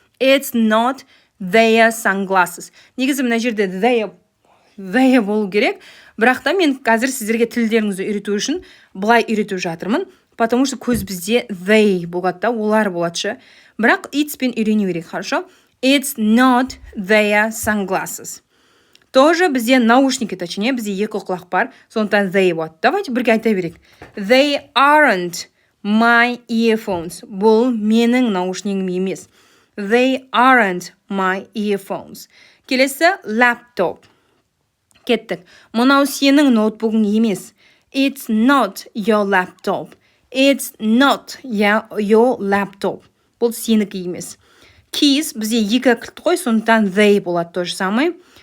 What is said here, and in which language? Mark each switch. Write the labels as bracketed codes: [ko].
[en] It's not their sunglasses. [kk] Негізі мына жерде they болу керек. Бірақ та мен қазір сіздерге тілдеріңізді үйрету үшін бұлай үйретіп жатырмын. [ru] Потому что [kk] көз бізде they болады да, олар болады. Бірақ it's пен үйрену керек, [ru] хорошо? [en] It's not their sunglasses. [ru] Тоже [kk] бізде [ru] наушники, точнее, [kk] бізде екі құлақ бар, сондықтан they болады. [ru] Давайте [kk] бірге айта берейік. [en] They aren't my earphones. [kk] Бұл менің наушнигім емес. [en] They aren't my earphones. [kk] Келесі, laptop. Кеттік. Мынау сенің ноутбугың емес. [en] It's not your laptop. It's not your laptop. [kk] Бұл сенікі емес. Keys, бізде екі кілт қой, сондықтан they болады [ru] тоже самый.